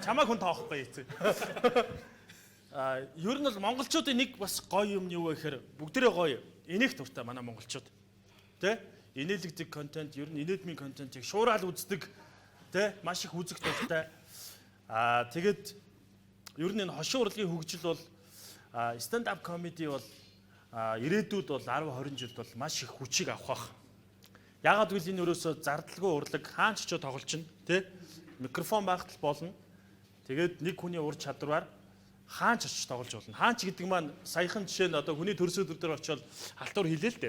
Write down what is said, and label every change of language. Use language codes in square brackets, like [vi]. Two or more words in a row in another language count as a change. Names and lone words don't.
[mn] Чамайг хүн тоохгүй эцэг. Ер нь бол монголчуудын нэг бас гоё юм нь юу вэ гэхээр бүгдээрээ гоё. Энийх дуртай манай монголчууд. Тэ? Инээлэгдэг контент, ер нь инээдмийн контентыг шуурал үздэг, тэ? Маш их үзэх дуртай. Тэгээд ер нь энэ хошин урлагийн хөгжил бол [en] stand up comedy [mn] бол ирээдүйд бол 10 20 жилд бол маш их хүчийг авах бах. Яагаад гэвэл энэ өрөөсөө зардалгүй урлаг хаан ч ч тоглолчно, тэ? Микрофон байхад болно. Тэгээд нэг хүний ур чадвараар хаан ч очиж тоглож болно. Хаан ч гэдэг маань саяхан жишээ нь одоо хүний төрсө өдөр дээр очиод халтур хэлээ л дээ.